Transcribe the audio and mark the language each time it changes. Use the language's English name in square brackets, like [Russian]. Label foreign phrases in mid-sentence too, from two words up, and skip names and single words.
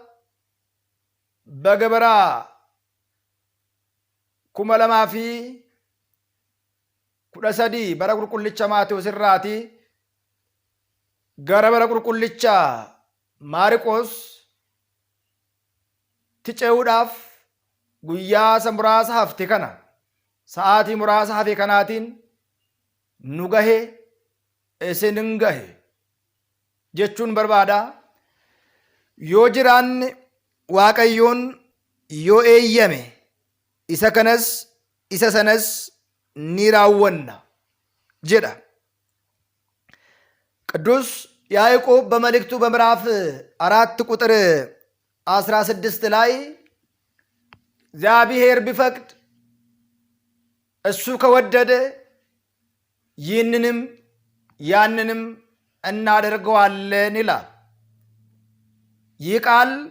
[Oromo] በገበራ 2013 bara qulqullicha Maatewos irraati gara bara qulqullicha Maarqos ticeudhaaf guyyaa muraasa hafte kana sa'aatii muraasa hafe kanaatiin nu gahe isinin gahe jechuun barbaada. Yoo jiraanne waaqayyoon yoo eeyyame isa kanas isa sanas ni raawwanna jedha። [Amharic] ቅዱስ ያዕቆብ በመልእክቱ በምዕራፍ 4 ቁጥር 16 ላይ እግዚአብሔር ቢፈቅድ እሱ ከወደደ ይህንንም ያንንም እናደርገዋለን ይላል። ይህ ቃል